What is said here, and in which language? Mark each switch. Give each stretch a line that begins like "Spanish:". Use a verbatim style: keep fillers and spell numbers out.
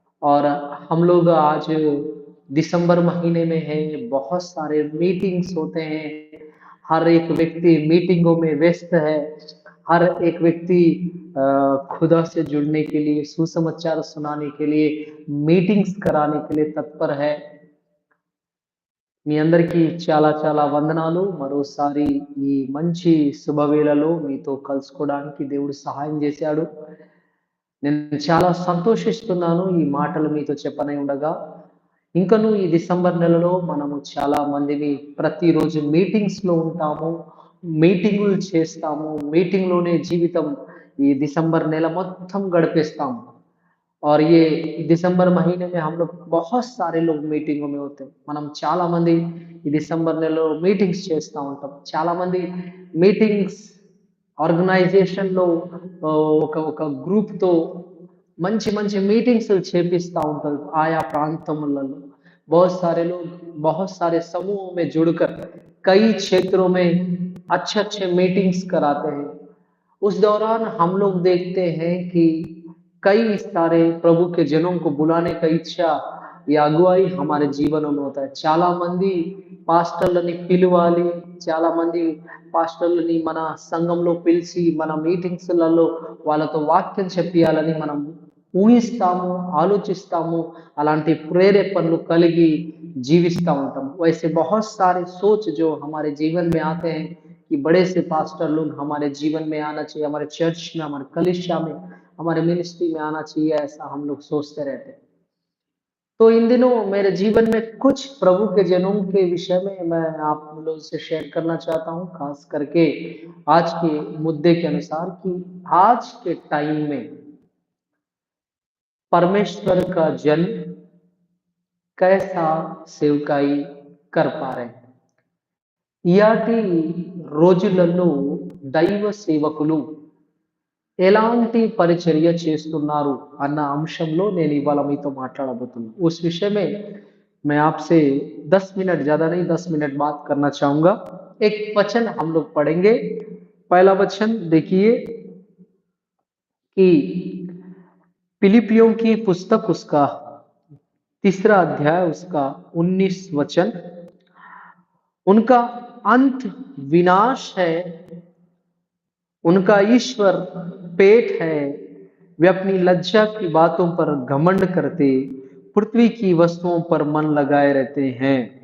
Hindi: और हम लोग आज दिसंबर महीने में हैं, बहुत सारे मीटिंग्स होते हैं, हर एक व्यक्ति मीटिंगों में व्यस्त है, हर एक व्यक्ति अ, खुदा से जुड़ने के लिए, सुसमाचार सुनाने के लिए, मीटिंग्स कराने के लिए तत्पर है।
Telugu: మీ అందరికీ చాలా చాలా వందనాలు మరోసారి. ఈ మంచి శుభవేళలో మీతో కలుసుకోవడానికి దేవుడు సహాయం చేశాడు, నేను చాలా సంతోషిస్తున్నాను. ఈ మాటలు మీతో చెప్పనే ఉండగా ఇంకనూ ఈ డిసెంబర్ నెలలో మనము చాలా మందిని ప్రతిరోజు మీటింగ్స్ లో ఉంటాము, మీటింగులు చేస్తాము, మీటింగ్ లోనే జీవితం ఈ డిసెंबर నెల మొత్తం గడిపేస్తాము।
Hindi: और ये दिसंबर महीने में हम लोग बहुत सारे लोग मीटिंगों में होते हैं,
Telugu: మనం చాలా మంది ఈ డిసెంబర్ నెలలో మీటింగ్స్ చేస్తూ ఉంటాం. చాలా మంది మీటింగ్స్ ఆర్గనైజేషన్లో ఒక ఒక గ్రూప్తో మంచి మంచి మీటింగ్స్ చేపిస్తూ ఉంటారు ఆయా ప్రాంతములలో।
Hindi: बहुत सारे लोग बहुत सारे समूहों में जुड़कर कई क्षेत्रों में अच्छे अच्छे मीटिंग्स कराते हैं। उस दौरान हम लोग देखते हैं कि कई सारे प्रभु के जनों को बुलाने का इच्छा या अगुवाई हमारे जीवनों में होता है।
Telugu: చాలా మంది పాస్టర్లని పిలవాలి, చాలా మంది పాస్టర్లని మన సంఘంలో పిలిచి మన మీటింగ్స్ లలో వాళ్ళతో వాక్యం చెప్పియాలని మనం ఊహిస్తాము, ఆలోచిస్తాము, అలాంటి ప్రేరేపణలు కలిగి జీవిస్తూ ఉంటాం।
Hindi: वैसे बहुत सारे सोच जो हमारे जीवन में आते हैं कि बड़े से पास्टर लोग हमारे जीवन में आना चाहिए, हमारे चर्च में, हमारे कलिसिया में, हमारे मिनिस्ट्री में आना चाहिए, ऐसा हम लोग सोचते रहते हैं। तो इन दिनों मेरे जीवन में कुछ प्रभु के जनों के विषय में मैं आप लोगों से शेयर करना चाहता हूँ, खास करके आज के मुद्दे के अनुसार कि आज के टाइम में परमेश्वर का जन कैसा सेवकाई कर पा रहे हैं।
Telugu: ఇయాటి రోజులలో దైవ సేవకులు ఎలాంటి పరిచర్య చేస్తున్నారు అన్న అంశంలో నేను ఇవాళ మీతో మాట్లాడబోతున్నాను।
Hindi: उस विषय में मैं आपसे दस मिनट, ज्यादा नहीं, दस मिनट बात करना चाहूंगा। एक वचन हम लोग पढ़ेंगे। पहला वचन देखिए कि फिलिपियों की पुस्तक उसका तीसरा अध्याय, उसका उन्नीस वचन, उनका अंत विनाश है, उनका ईश्वर पेट है, वे अपनी लज्जा की बातों पर घमंड करते, पृथ्वी की वस्तुओं पर मन लगाए रहते हैं।